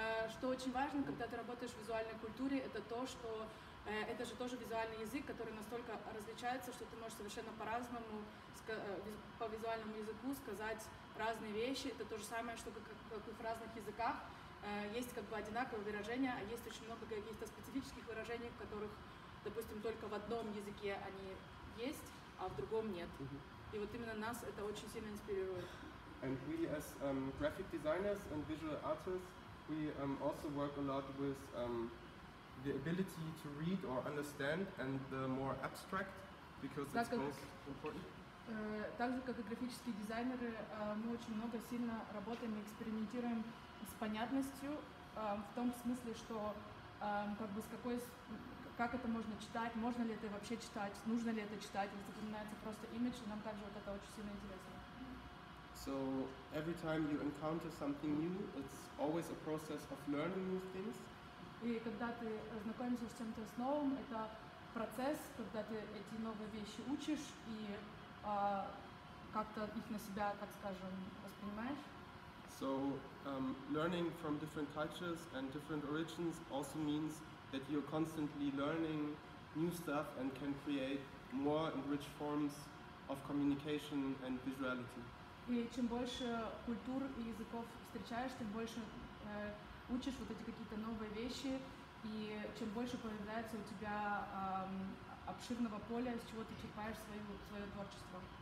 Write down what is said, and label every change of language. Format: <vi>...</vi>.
<ru>Что очень важно, когда ты работаешь в визуальной культуре, это то, что это же тоже визуальный язык, который настолько различается, что ты можешь совершенно по-разному, по визуальному языку сказать разные вещи. Это то же самое, что как и в разных языках. Есть как бы одинаковые выражения, а есть очень много каких-то специфических выражений, в которых, допустим, только в одном языке они есть, а в другом нет. И вот именно нас это очень сильно инспирирует.</ru> <en>And we as graphic designers and visual artists, we also work a lot with the ability to read or understand, and the more abstract, because it's most important.</en> <ru>Так же, как и графические дизайнеры, мы очень много сильно работаем и экспериментируем с понятностью, в том смысле, что как бы как это можно читать, можно ли это вообще читать, нужно ли это читать, или запоминается просто имидж, и нам также вот это очень сильно интересно.</ru> <en>So every time you encounter something new, it's always a process of learning new things.</en> <ru>И когда ты знакомишься с чем-то новым, это процесс, когда ты эти новые вещи учишь и как-то их на себя, так скажем, воспринимаешь.</ru> <en>So learning from different cultures and different origins also means that you're constantly learning new stuff and can create more and rich forms of communication and visuality.</en> <ru>И чем больше культур и языков встречаешь, тем больше учишь вот эти какие-то новые вещи, и чем больше появляется у тебя обширного поля, с чего ты черпаешь свое творчество.</ru>